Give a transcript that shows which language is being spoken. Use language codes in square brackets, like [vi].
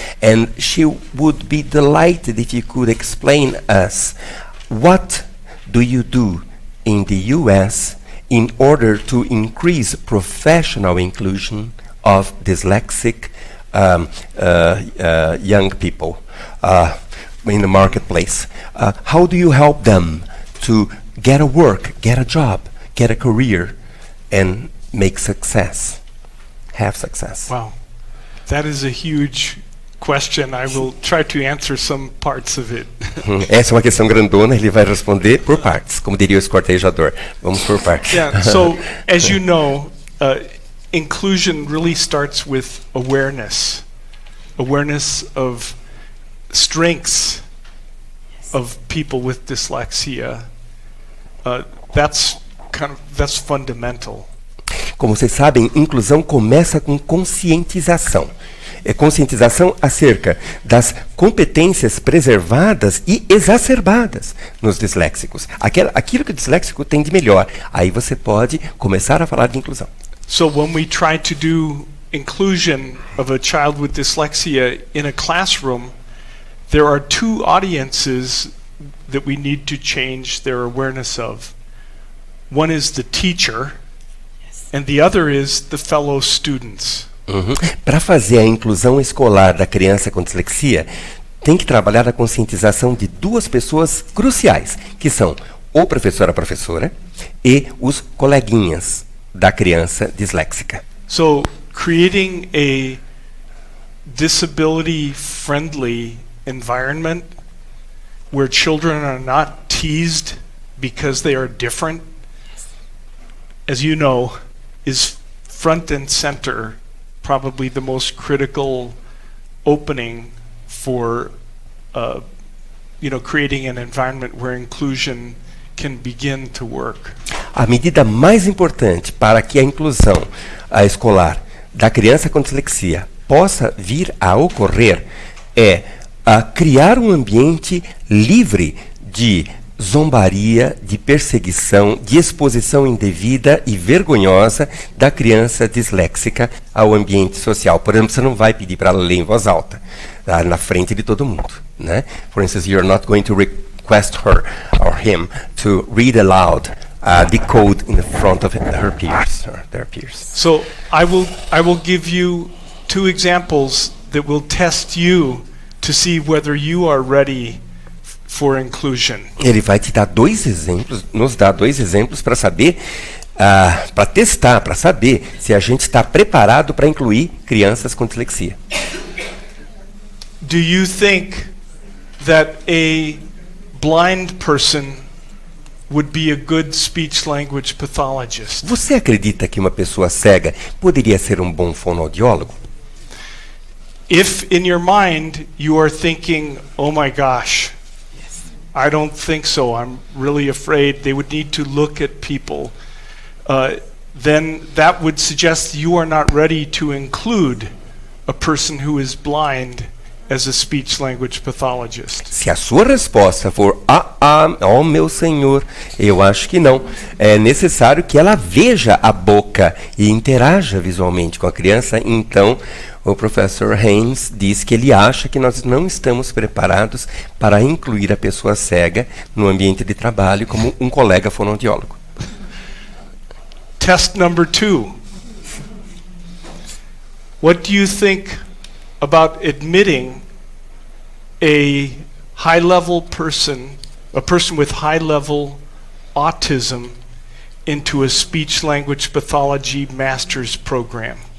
[en] And she would be delighted if you could explain us what do you do in the US in order to increase professional inclusion of dyslexic young people in the marketplace. How do you help them to get a work, get a job, get a career, and make success, have success? Wow. That is a huge question. I will try to answer some parts of it. [pt] Essa é uma questão grandona, ele vai responder por partes, como diria o esquartejador. Vamos por partes. [en] Yeah, so as you know, inclusion really starts with awareness. Awareness of strengths of people with dyslexia. That's fundamental. [pt] Como vocês sabem, inclusão começa com conscientização. É conscientização acerca das competências preservadas e exacerbadas nos disléxicos. Aquilo que o disléxico tem de melhor. Aí você pode começar a falar de inclusão. [en] So when we try to do inclusion of a child with dyslexia in a classroom, there are two audiences that we need to change their awareness of. One is the teacher, and the other is the fellow students. [pt] Para fazer a inclusão escolar da criança com dislexia, tem que trabalhar a conscientização de duas pessoas cruciais, que são o professor, a professora, e os coleguinhas da criança disléxica. [en] So creating a disability-friendly environment where children are not teased because they are different, as you know, is front and center, probably the most critical opening for creating an environment where inclusion can begin to work. [pt] A medida mais importante para que a inclusão escolar da criança com dislexia possa vir a ocorrer é criar um ambiente livre de zombaria, de perseguição, de exposição indevida e vergonhosa da criança disléxica ao ambiente social. Por exemplo, você não vai pedir para ela ler em voz alta, na frente de todo mundo, né? [en] For instance, you're not going to request her or him to read aloud the code in the front of her peers or their peers. So I will give you 2 examples that will test you to see whether you are ready for inclusion. [pt] Ele vai te dar 2 exemplos, nos dar 2 exemplos para saber, para testar, para saber se a gente está preparado para incluir crianças com dislexia. [en] Do you think that a blind person would be a good speech language pathologist? [pt] Você acredita que uma pessoa cega poderia ser um bom fonoaudiólogo? [en] If in your mind you are thinking, oh my gosh, I don't think so, I'm really afraid, they would need to look at people, then that would suggest you are not ready to include a person who is blind as a speech language pathologist. [pt] Se a sua resposta for, oh meu senhor, eu acho que não, é necessário que ela veja a boca e interaja visualmente com a criança, então o professor Haynes diz que ele acha que nós não estamos preparados para incluir a pessoa cega no ambiente de trabalho como um colega fonoaudiólogo. [en] Test number 2. What do you think about admitting a high-level person, a person with high-level autism, into a speech-language pathology master's program?